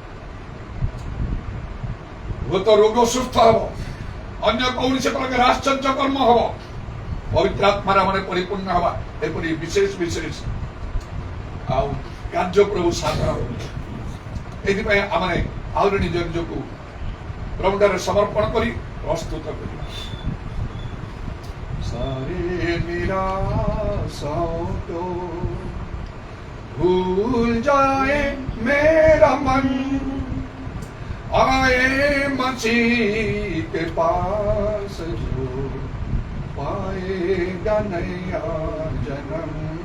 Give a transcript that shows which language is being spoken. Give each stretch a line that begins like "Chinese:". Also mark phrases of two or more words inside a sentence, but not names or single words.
Odia: ହୁଏତ ରୋଗ ସୁସ୍ଥ ହେବ, ଅନ୍ୟ କୌଣସି ପ୍ରକାର ଆଶ୍ଚର୍ଯ୍ୟ କର୍ମ ହେବ, ପବିତ୍ର ଆତ୍ମାରେ ଆମେ ପରିପୂର୍ଣ୍ଣ ହେବା। ଏପରି ବିଶେଷ ବିଶେଷ ଆଉ କାର୍ଯ୍ୟ ପ୍ରଭୁ ସାଧନ କରୁଛୁ। ଏଥିପାଇଁ ଆମେ ଆହୁରି ନିଜ ନିଜକୁ ପ୍ରଭୁଠାରେ ସମର୍ପଣ କରି ପ୍ରସ୍ତୁତ କରିବା।
Hindi: सारे निराशाओं को भूल जाए मेरा मन, आए मसीह के पास जो पाएगा नया जन्म।